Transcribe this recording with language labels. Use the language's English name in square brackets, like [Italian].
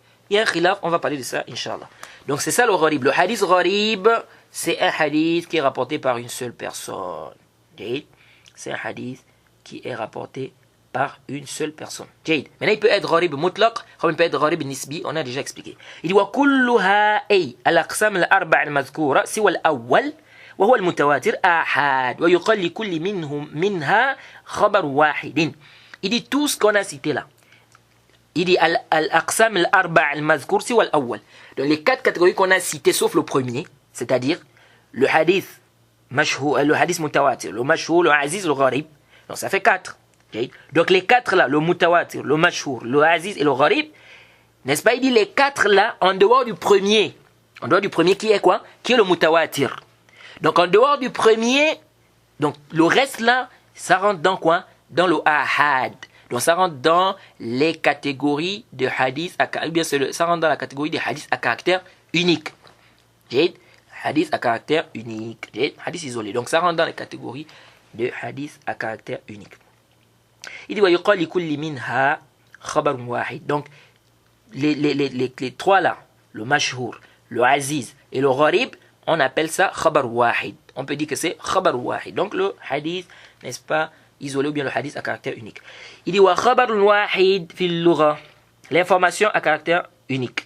[French] Il y a un khilaf, on va parler de ça, Inch'Allah. Donc c'est ça le gharib. Le hadith gharib, c'est un hadith qui est rapporté par une seule personne. C'est un hadith qui est rapporté par une seule personne. Maintenant, il peut être gharib mutlaq, comme il peut être gharib nisbi, on a déjà expliqué. Il dit [Arabic] وكلها أي الأقسام الأربع المذكورة سوى الأول وهو المتواتر آحاد ويقال لكل منها خبر واحد. [French] Il dit tout ce qu'on a cité là. Il dit [Arabic] الأقسام الأربع المذكور سوى الأول. [French] Donc les quatre catégories qu'on a citées sauf le premier, c'est-à-dire le hadith mashhur, le hadith mutawatir, le mashhur, le aziz, le gharib. Donc ça fait 4. Donc les 4 là, le mutawatir, le mashhur, le aziz et le gharib, n'est-ce pas? Il dit les 4 là, en dehors du premier qui est quoi? Qui est le mutawatir. Donc en dehors du premier, donc le reste là, ça rentre dans quoi? Dans le ahad. Donc ça rentre dans les catégories de hadith, ou bien ça rentre dans la catégorie des hadiths à caractère unique. Hadith à caractère unique. Hadith isolé. Donc ça rentre dans les catégories de hadith à caractère unique. Il dit [Arabic] ويقال لكل منها خبر واحد. [French] Donc les trois là, le mashhur, le aziz et le gharib, on appelle ça khabar wahid. On peut dire que c'est khabar wahid. Donc le hadith, n'est-ce pas, isolé ou bien le hadith à caractère unique. Il dit [Arabic] wa khabar wahid fil lugha. [French] L'information à caractère unique.